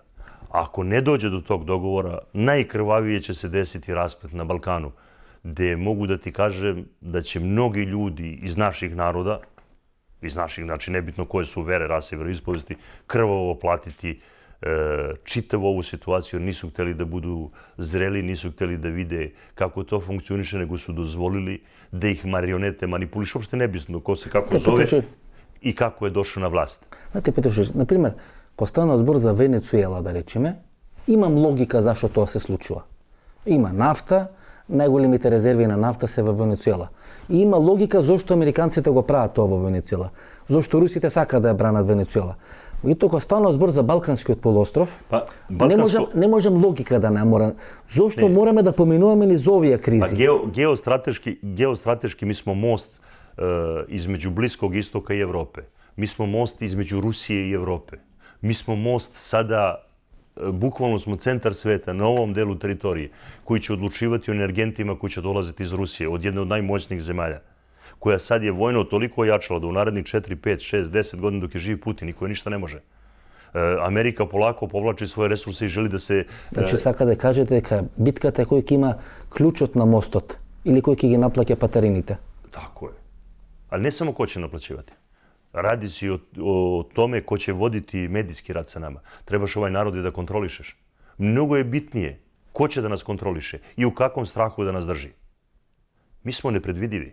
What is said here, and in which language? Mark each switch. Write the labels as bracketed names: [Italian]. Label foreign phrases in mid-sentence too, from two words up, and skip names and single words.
[Serbian] Ako ne dođe do tog dogovora, najkrvavije će se desiti rasplet na Balkanu, gde mogu da ti kažem da će mnogi ljudi iz naših naroda, znači nebitno koje su vere, rase i veroispovesti, krvavo platiti čitavu ovu situaciju. Nisu hteli da budu zreli, nisu hteli da vide kako to funkcioniše, nego su dozvolili da ih marionete manipulišu. Uopšte nebitno ko se kako zove i kako je došao na vlast. Znate, [Macedonian] Петрушич, например, ко станува збор за Венецуела, да речеме, имам логика зашто тоа се случува. Има нафта, најголемите резерви на нафта се во Венецуела. И има логика зошто американците го прават тоа во Венецуела. Зошто русите сакаат да ја бранат Венецуела. И тоа станува збор за Балканскиот полуостров. Не можем логика да намора. Зошто мораме да поминуваме низ овие кризи? [Serbian] Geostrateški mi smo most između Bliskog istoka i Evrope. Mi smo most između Rusije i Evrope. Mi smo most sada, bukvalno smo centar sveta na ovom delu teritorije koji će odlučivati o energentima koji će dolaziti iz Rusije, od jedne od najmoćnijih zemalja, koja sad je vojno toliko ojačala da u narednih 4, 5, 6, 10 godina dok je živ Putin i koja ništa ne može. Amerika polako povlači svoje resurse i želi da se... [Macedonian] Значи сака да кажете дека битката е кој ќе има клучот на мостот или кој ќе ги наплаќа патарините. [Serbian] Tako je. Ali ne samo ko će naplaćivati. Radi se i o tome ko će voditi medijski rat sa nama. Trebaš ovaj narod i da kontrolišeš. Mnogo je bitnije Ko će da nas kontroliše i u kakvom strahu da nas drži? Mi smo nepredvidivi.